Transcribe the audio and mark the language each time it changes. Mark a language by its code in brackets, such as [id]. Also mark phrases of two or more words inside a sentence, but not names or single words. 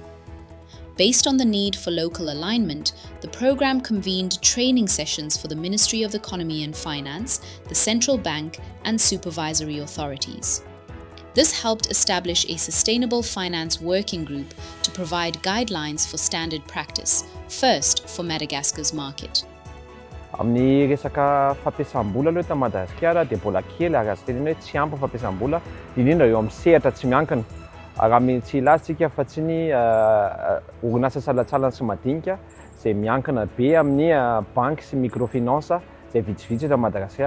[en] Based on the need for local alignment, the program convened training sessions for the Ministry of Economy and Finance, the Central Bank, and supervisory authorities. This helped establish a sustainable finance working group to provide guidelines for standard practice, first for Madagascar's market. [mg] Amin'ny resaka fampiasam-bola aloha eto Madagasikara dia mbola kely ary azo tenena hoe tsy ampy fampiasam-bola indrindra eo amin'ny sehatra tsy miankina. Raha tsy ilatsika fa tsy ny orinasa salatsalany sy madinika izay miankina be amin'ny banky sy microfinance izay vitsivitsy eto Madagasikara.